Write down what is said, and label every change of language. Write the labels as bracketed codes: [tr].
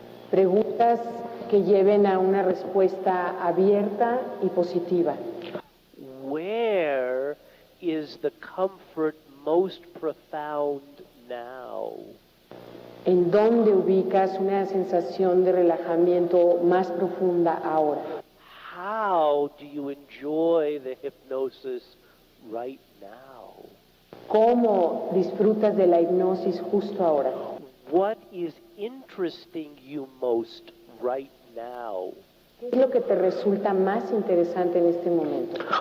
[es] Preguntas que lleven a una respuesta abierta y positiva. [en] Where is the comfort most profound now? [es] ¿En dónde ubicas una sensación de relajamiento más profunda ahora? [en] How do you enjoy the hypnosis right now? [es] ¿Cómo disfrutas de la hipnosis justo ahora? [en] What is interesting you most right now? [es] ¿Qué es lo que te resulta más interesante en este momento?